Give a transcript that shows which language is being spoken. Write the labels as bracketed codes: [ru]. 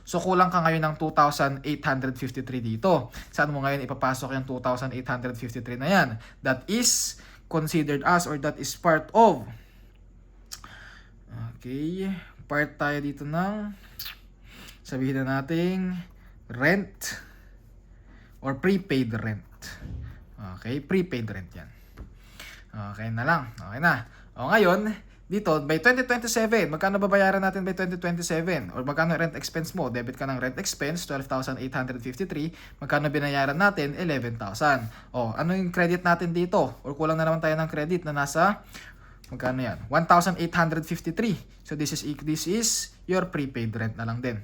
[tl] So kulang ka ngayon ng 2,853 dito. Saan mo ngayon ipapasok yung 2,853 na yan? [en] That is considered as or that is part of. [tl] Okay, part tayo dito ng, sabihin na natin, rent or prepaid rent. Okay, prepaid rent yan. Okay na lang. Okay na. Ngayon, dito, by 2027, magkano babayaran natin by 2027? Or magkano rent expense mo? Debit ka ng rent expense, 12,853. Magkano binayaran natin? 11,000. Ano yung credit natin dito? Or kulang na naman tayo ng credit na nasa, magkano yan? 1,853. [en] So this is your prepaid rent [tl] na lang din.